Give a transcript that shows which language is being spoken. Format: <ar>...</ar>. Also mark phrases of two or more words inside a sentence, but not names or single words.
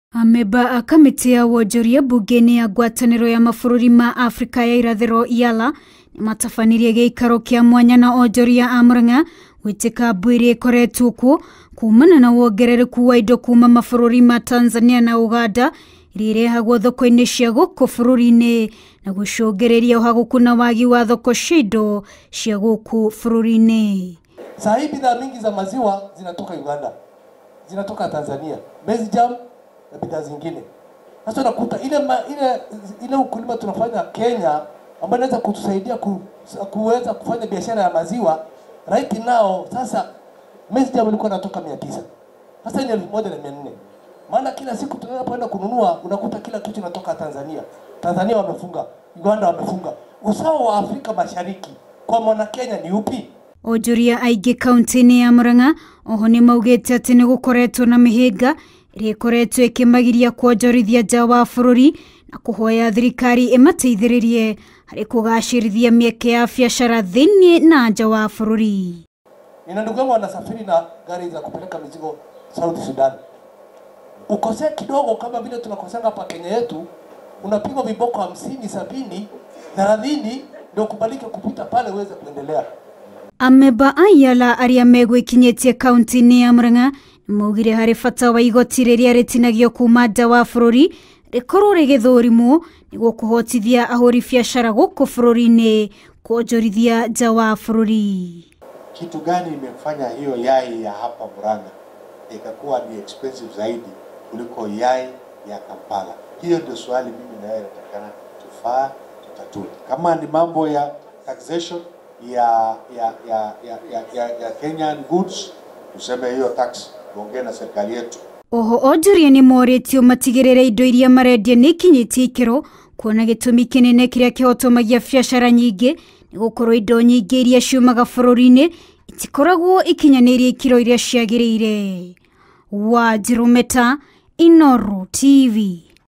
<ki>Ameba a kamiti ya Onjoria bungeni ya ngwatanĩro ya mabũrũri ma Afrika ya irathĩro IALA nĩ matafanirie gĩikaro kĩa mwanya na Onjoria a Murang'a gwĩtĩka mbũri rikoretwo kuo kumana na wongerereku wa indo kuma mabũrũri ma Tanzania na Uganda iria irehagwo thoko-ini cia gũkũ bũrũri-inĩ na gũcũngĩrĩria ũhagũku na wagi wa thoko cia indo cia gũkũ bũrũri-inĩ.</ki> <sw>Saa hii bidhaa mingi za maziwa zinatoka Uganda, zinatoka Tanzania, jam na bidhaa zingine. Sasa unakuta ile ukulima tunafanya Kenya ambayo inaweza kutusaidia kuweza kufanya biashara ya maziwa</sw> <en>right now.</en> <sw>Sasa jam ilikuwa inatoka 900, sasa ni 1400. Maana kila siku tunapoenda kununua unakuta kila kitu inatoka Tanzania. Tanzania wamefunga, Uganda wamefunga. Usawa wa Afrika Mashariki kwa mwana Kenya ni upi?</sw> <ki>Onjoria aingĩ kaunti-ini ya Murang'a oho nĩ maugĩte atĩ nĩ gũkoretwo na mĩhĩnga ĩrĩa ĩkoretwo ĩkĩmagiria kuonjorithia nja wa bũrũri na kũhoya thirikari ĩmateithĩrĩrie harĩ kũgacĩrithia mĩeke ya biacara thĩinĩ na nja wa bũrũri.</ki> <sw>Nina ndugu yangu anasafiri na gari za kupeleka mizigo South Sudan. Ukose kidogo kama vile tunakosanga hapa Kenya yetu, unapigwa viboko 50, 70, 30 ndio kubalike kupita pale uweze kuendelea.</sw> <ki>Ameba a IALA arĩa megwĩkinyĩtie kaunti-ini ya Murang'a maugire harĩ bata wa igoti rĩrĩa rĩtinagio kuma nja wa bũrũri rĩkorwo rĩgĩthũrimwo nĩguo kũhotithia ahũri biacara gũkũ bũrũri-inĩ kuonjorithia nja wa bũrũri.</ki> <sw>Kitu gani imefanya hiyo yai ya hapa Murang'a ikakuwa ni expensive zaidi kuliko yai ya Kampala? Hiyo ndio swali mimi na wewe natakana tutatue. Kama ni mambo ya taxation ya</sw> <en>Kenyan goods,</en> <sw>tuseme hiyo tax tuongee na serikali yetu.</sw> <ki>Oho Onjoria nĩ morĩtio matigĩrĩre indo iria marendia nĩ ikinyĩtie ikĩro, kuona gĩtũmi kĩnene kĩrĩa kĩhotomagia biacara nyingĩ nĩ gũkorwo indo nyingĩ iria ciumaga bũrũri-inĩ itikoragwo ikinyanĩirie ikĩro iria ciagĩrĩire. Mateta, Inooro TV.</ki>